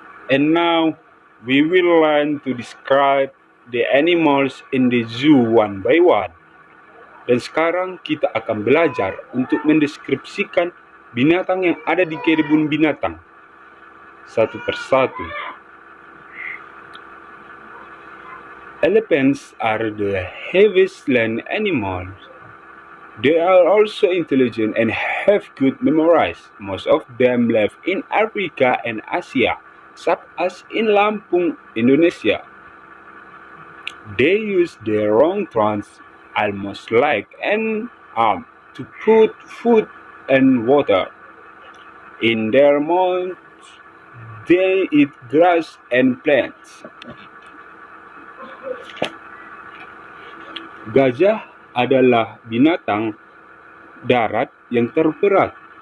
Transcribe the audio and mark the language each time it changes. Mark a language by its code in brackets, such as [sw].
[en] And now we will learn to describe the animals in the zoo one by one. [id] Dan sekarang kita akan belajar untuk mendeskripsikan binatang yang ada di kebun binatang satu persatu. [en] Elephants are the heaviest land animals. They are also intelligent and have good memories. Most of them live in Africa and Asia, such as in Lampung, Indonesia. They use their long trunks, almost like an arm, to put food and water in their mouths. They eat grass and plants. [id] Gajah adalah binatang darat yang terberat.